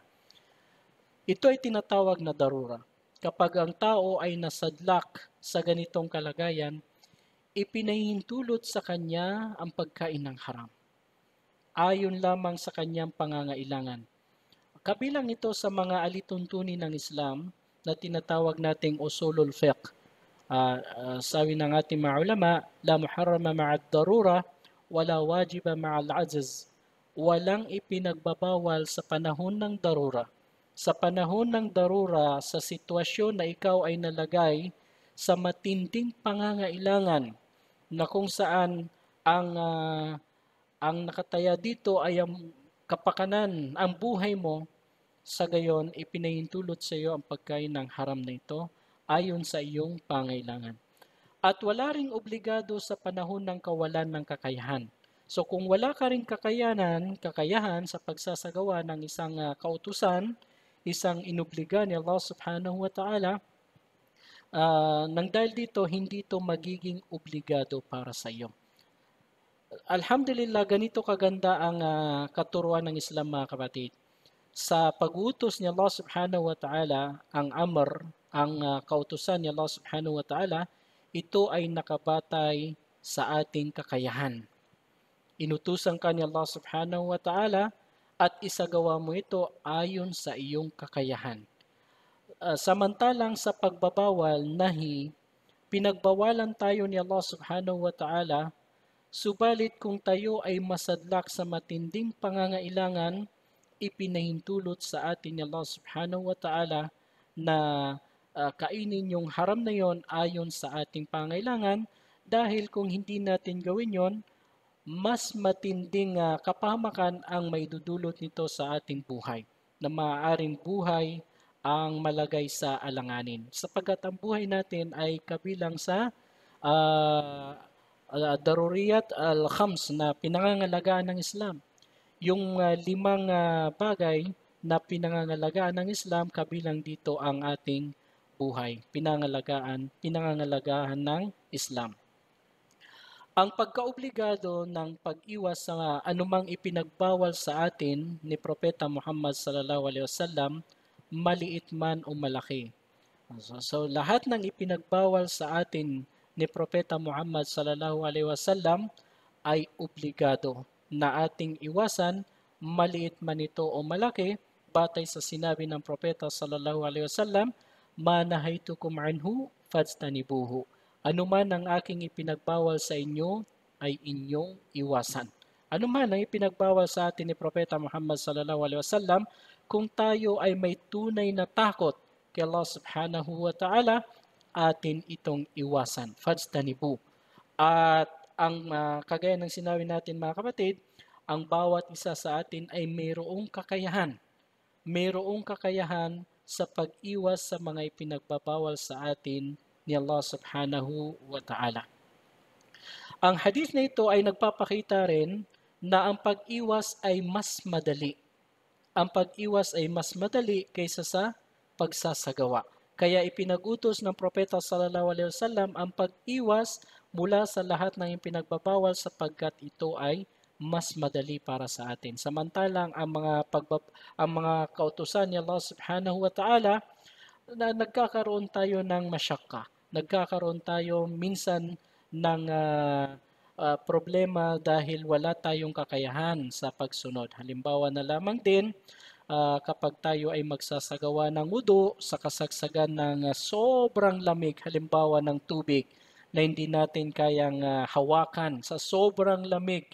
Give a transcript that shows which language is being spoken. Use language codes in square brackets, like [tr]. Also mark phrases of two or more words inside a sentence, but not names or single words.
[tl] Ito ay tinatawag na darura. Kapag ang tao ay nasadlak sa ganitong kalagayan, ipinahintulot sa kanya ang pagkain ng haram, ayon lamang sa kanyang pangangailangan. Kabilang ito sa mga alituntunin ng Islam na tinatawag nating [ar] أصول الفقه. [tl] Sabi ng ating mga ulama, [ar] لا محرم مع الضرورة ولا واجب مع العجز. [tl] Walang ipinagbabawal sa panahon ng darura. Sa panahon ng darura, sa sitwasyon na ikaw ay nalagay sa matinding pangangailangan na kung saan ang nakataya dito ay ang kapakanan, ang buhay mo, sa gayon ipinahintulot sa iyo ang pagkain ng haram na ito ayon sa iyong pangailangan. At wala ring obligado sa panahon ng kawalan ng kakayahan. So kung wala ka ring kakayahan sa pagsasagawa ng isang kautusan, isang inobliga ni [ar] الله سبحانه وتعالى, [tl] Nang dahil dito, hindi ito magiging obligado para sa iyo. Alhamdulillah, ganito kaganda ang katuruan ng Islam, mga kapatid. Sa pag-utos ni [ar] الله سبحانه وتعالى, [tl] ang amr, ang kautusan ni [ar] الله سبحانه وتعالى, [tl] ito ay nakabatay sa ating kakayahan. Inutusan ka ni [ar] الله سبحانه وتعالى [tl] at isagawa mo ito ayon sa iyong kakayahan. Samantalang sa pagbabawal, nahi, pinagbawalan tayo ni [ar] الله سبحانه وتعالى. [tl] Subalit kung tayo ay masadlak sa matinding pangangailangan, ipinahintulot sa atin ni [ar] الله سبحانه وتعالى [tl] na kainin yung haram na yon ayon sa ating pangailangan, dahil kung hindi natin gawin yon, mas matinding kapahamakan ang maidudulot nito sa ating buhay, na maaaring buhay ang malagay sa alanganin. Sapagkat ang buhay natin ay kabilang sa [ar] الضروريات الخمس [tl] na pinangangalagaan ng Islam. Yung limang bagay na pinangangalagaan ng Islam, kabilang dito ang ating buhay. Pinangangalagaan ng Islam. Ang pagkaobligado ng pag-iwas sa anumang ipinagbawal sa atin ni Propeta Muhammad [ar] صلى الله عليه وسلم, [tl] maliit man o malaki. So lahat ng ipinagbawal sa atin ni Propeta Muhammad [ar] صلى الله عليه وسلم [tl] ay obligado na ating iwasan, maliit man ito o malaki, batay sa sinabi ng Propeta [ar] صلى الله عليه وسلم, "ما نهيتكم عنه فاجتنبوه." [tl] Ano man ang aking ipinagbawal sa inyo ay inyong iwasan. Ano man ang ipinagbawal sa atin ni Propeta Muhammad [ar] صلى الله عليه وسلم, [tl] kung tayo ay may tunay na takot kay [ar] الله سبحانه وتعالى, [tl] atin itong iwasan. Fajtanibu. At ang kagaya ng sinabi natin, mga kapatid, ang bawat isa sa atin ay mayroong kakayahan. Mayroong kakayahan sa pag-iwas sa mga ipinagbabawal sa atin ni [ar] الله سبحانه وتعالى. [tl] Ang hadith na ito ay nagpapakita rin na ang pag-iwas ay mas madali. Ang pag-iwas ay mas madali kaysa sa pagsasagawa. Kaya ipinag-utos ng Propeta [ar] صلى الله عليه وسلم [tl] ang pag-iwas mula sa lahat ng ipinagbabawal, sapagkat ito ay mas madali para sa atin. Samantalang ang mga kautusan ni [ar] الله سبحانه وتعالى, [tl] na nagkakaroon tayo ng masyakka. Nagkakaroon tayo minsan ng problema dahil wala tayong kakayahan sa pagsunod. Halimbawa na lamang din, kapag tayo ay magsasagawa ng wudu sa kasagsagan ng sobrang lamig, halimbawa ng tubig na hindi natin kayang hawakan sa sobrang lamig.